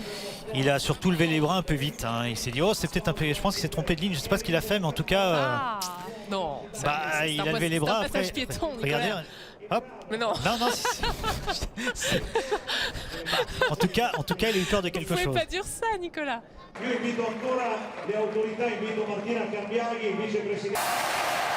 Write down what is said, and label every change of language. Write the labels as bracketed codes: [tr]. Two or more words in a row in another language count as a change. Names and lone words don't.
[fr] Il a surtout levé les bras un peu vite. Il s'est dit, c'est peut-être un peu. Je pense qu'il s'est trompé de ligne. Je ne sais pas ce qu'il a fait, mais en tout cas. Non. Il a levé les bras. C'est un passage piéton, regardez. Hop. Mais non. Non. En tout cas, il a eu peur de quelque chose. Vous pouvez pas dire ça, Nicolas. [it] Io invito ancora le autorità, invito Martina Cambiaghi, vicepresidente.